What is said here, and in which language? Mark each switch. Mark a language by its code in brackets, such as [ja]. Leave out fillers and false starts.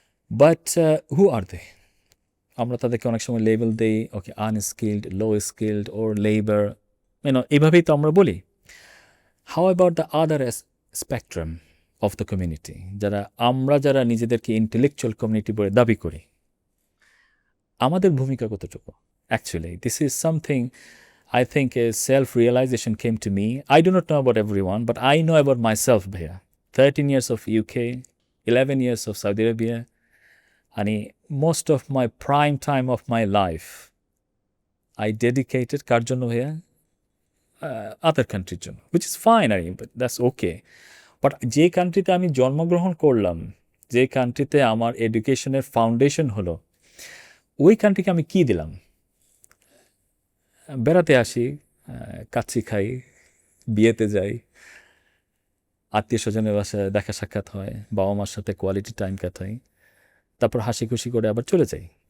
[en] But who are they? [bn] আমরা তাদেরকে অনেক সময় লেবেল দেই, ওকে আনস্কিল্ড, লো স্কিল্ড, ওর লেবার, এইভাবেই তো আমরা বলি। [en] how about the other spectrum of the community, [bn] যারা নিজেদেরকে ইন্টেলেকচুয়াল কমিউনিটি বলে দাবি করি, আমাদের ভূমিকা কতটুকু? [en] Actually this is something I think a self-realization came to me. I do not know about everyone, but I know about myself, bhaiya. 13 years of UK, 11 years of Saudi Arabia, and most of my prime time of my life, I dedicated [bn] kar jonno bhaiya, [en] other country jonno, which is fine, but that's okay. [bn] But je country te ami জন্মগ্রহণ করলাম, যে কান্ট্রিতে আমার এডুকেশনের foundation হলো, ওই কান্ট্রিকে আমি কি দিলাম? বেড়াতে আসি, কাচ্চি খাই, বিয়েতে যাই, আত্মীয় স্বজনের বাসায় দেখা সাক্ষাৎ হয়, বাবা মার সাথে কোয়ালিটি টাইম কাটাই, তারপর হাসি খুশি করে আবার চলে যাই।